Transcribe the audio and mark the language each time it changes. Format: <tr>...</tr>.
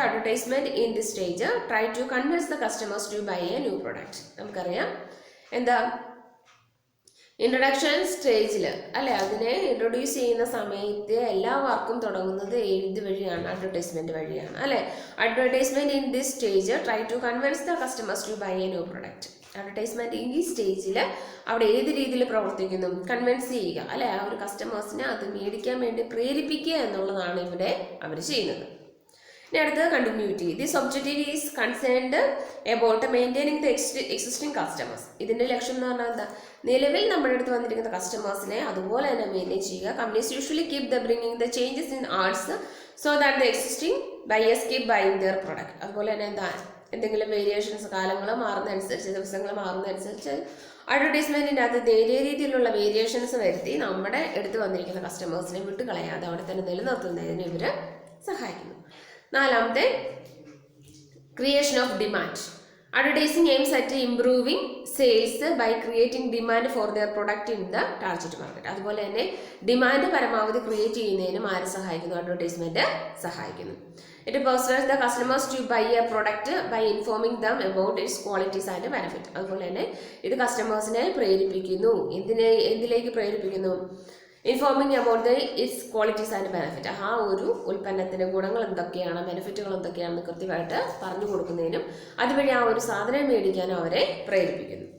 <en>Advertisement in this stage try to convince the customers to buy a new product.</en> <ml>നമുക്കറിയാം എന്താ introduction സ്റ്റേജിൽ അല്ലെ, അതിനെ ഇൻട്രൊഡ്യൂസ് ചെയ്യുന്ന സമയത്ത് എല്ലാ വർക്കും തുടങ്ങുന്നത് ഏത് വഴിയാണ്? അഡ്വർടൈസ്മെന്റ് വഴിയാണ് അല്ലെ.</ml> <en>Advertisement in this stage try to convince the customers to buy a new product.</en> <ml>Advertisement ഈ സ്റ്റേജിൽ അവിടെ ഏത് രീതിയിൽ പ്രവർത്തിക്കുന്നു? കൺവിൻസ് ചെയ്യുക അല്ലെ, ആ ഒരു കസ്റ്റമേഴ്സിനെ അത് മേടിക്കാൻ വേണ്ടി പ്രേരിപ്പിക്കുക എന്നുള്ളതാണ് ഇവിടെ അവർ ചെയ്യുന്നത്. ഇനി അടുത്തത്</ml> <en>Continuity. This objective is concerned about maintaining the existing customers.</en> <ml>ഇതിന്റെ ലക്ഷ്യം എന്ന് പറഞ്ഞാൽ എന്താ? നിലവിൽ നമ്മുടെ അടുത്ത് വന്നിരിക്കുന്ന കസ്റ്റമേഴ്സിനെ അതുപോലെ തന്നെ മെയിൻറ്റെയിൻ ചെയ്യുക.</ml> <en>Companies usually keep the bringing the changes in arts so that the existing buyers keep buying their product.</en> <ml>അതുപോലെ തന്നെ എന്താ, എന്തെങ്കിലും വേരിയേഷൻസ് കാലങ്ങൾ മാറുന്നതനുസരിച്ച്, ദിവസങ്ങൾ മാറുന്നതനുസരിച്ച് അഡ്വർടൈസ്മെന്റിൻ്റെ അകത്ത് നേരിയ രീതിയിലുള്ള വേരിയേഷൻസ് വരുത്തി നമ്മുടെ അടുത്ത് വന്നിരിക്കുന്ന കസ്റ്റമേഴ്സിനെ വിട്ടുകളയാതെ അവിടെ തന്നെ നിലനിർത്തുന്നതിന് ഇവർ സഹായിക്കുന്നു. നാലാമത്തെ, creation of demand.</ml> <en>Advertising aims at improving sales by creating demand for their product in the target market.</en> <ml>അതുപോലെ തന്നെ ഡിമാൻഡ് പരമാവധി ക്രിയേറ്റ് ചെയ്യുന്നതിനും ആര് സഹായിക്കുന്നു? അഡ്വർടൈസ്മെന്റ് സഹായിക്കുന്നു.</ml> <en>It persuades the customers to buy a product by informing them about its qualities and benefit.</en> <ml>അതുപോലെ തന്നെ ഇത് കസ്റ്റമേഴ്സിനെ പ്രേരിപ്പിക്കുന്നു. എന്തിലേക്ക് പ്രേരിപ്പിക്കുന്നു?</ml> <en>Informing about its qualities and benefit.</en> <ml>ആ ഒരു ഉൽപ്പന്നത്തിൻ്റെ ഗുണങ്ങൾ എന്തൊക്കെയാണ്, ബെനിഫിറ്റുകൾ എന്തൊക്കെയാണെന്ന് കൃത്യമായിട്ട് പറഞ്ഞു കൊടുക്കുന്നതിനും അതുവഴി ആ ഒരു സാധനം മേടിക്കാനും അവരെ പ്രേരിപ്പിക്കുന്നു.</ml>